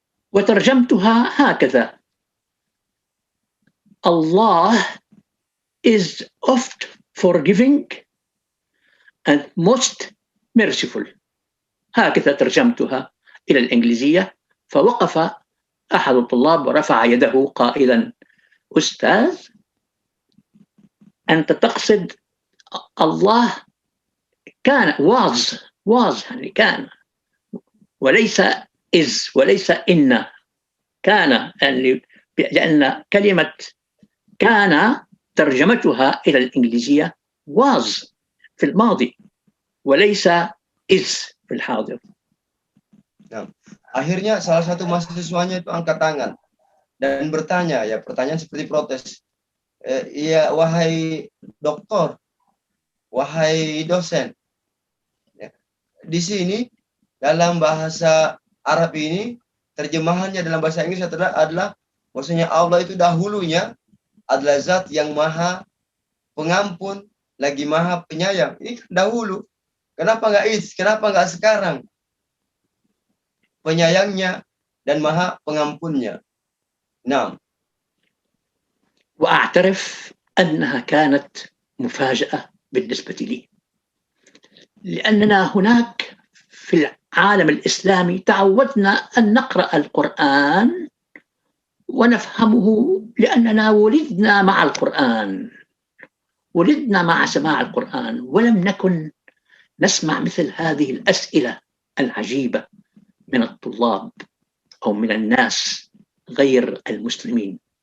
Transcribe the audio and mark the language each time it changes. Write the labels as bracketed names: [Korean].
[Arabic] وترجمتها هكذا: [English] Allah is oft forgiving and most merciful. [Arabic] هكذا ترجمتها إلى الإنجليزية. فوقف أحد الطلاب ورفع يده قائلا: أستاذ، أنت تقصد الله كان was يعني كان، وليس is، وليس إن. كان لأن كلمة كان ترجمتها إلى الإنجليزية was في الماضي وليس is في الحاضر. [Indonesian] Nah, akhirnya salah satu mahasiswanya itu angkat tangan dan bertanya, ya, pertanyaan seperti protes. Iya, wahai doktor, wahai dosen, ya, di sini dalam bahasa Arab ini terjemahannya dalam bahasa Inggris adalah maksudnya Allah itu dahulunya adalah zat yang maha pengampun lagi maha penyayang. Ini dahulu. Kenapa nggak is? Kenapa nggak sekarang? Penyayangnya dan maha pengampunnya. Nah. [Arabic] وأعترف أنها كانت مفاجأة بالنسبة لي، لأننا هناك في العالم الإسلامي تعودنا أن نقرأ القرآن ونفهمه لأننا ولدنا مع القرآن، ولدنا مع سماع القرآن، ولم نكن نسمع مثل هذه الأسئلة العجيبة من الطلاب أو من الناس غير المسلمين.